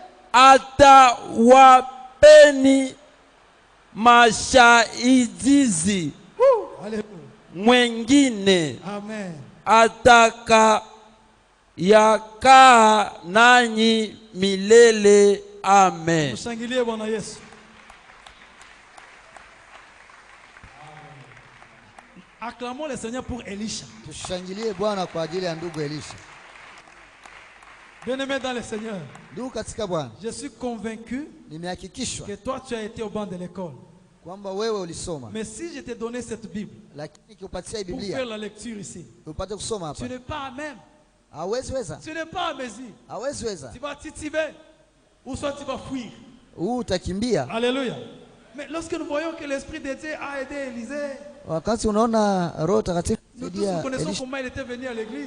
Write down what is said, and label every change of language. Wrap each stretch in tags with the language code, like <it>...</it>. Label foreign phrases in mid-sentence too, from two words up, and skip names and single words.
<sw>atawapeni mashaidizi mwengine. Amen. Ataka yakaa nanyi milele. Amen. Mshangilie Bwana Yesu.</sw> <fr>Acclamons le Seigneur pour Elisha.</fr> <sw>Tushangilie Bwana kwa ajili ya ndugu Elisha.</sw> <fr>Bien-aimé dans le Seigneur,</fr> <sw>ndugu katika Bwana,</sw> <fr>je suis convaincu que toi tu as été au banc de l'école.</fr> <sw>Kwamba wewe ulisoma.</sw> <fr>Mais si je t'ai donné cette Bible</fr> <sw>lakini kupatia</sw> <fr>pour</fr> <sw>Biblia</sw> <fr>faire la lecture ici,</fr> <sw>upate kusoma hapa,</sw> <fr>tu n'es pas même Tu n'es pas à mesure. Tu vas tituber ou soit tu vas fuir. Alléluia. Mais lorsque nous voyons que l'Esprit de Dieu a aidé Élisée, nous tous connaissons comment il était venu à l'église.</fr>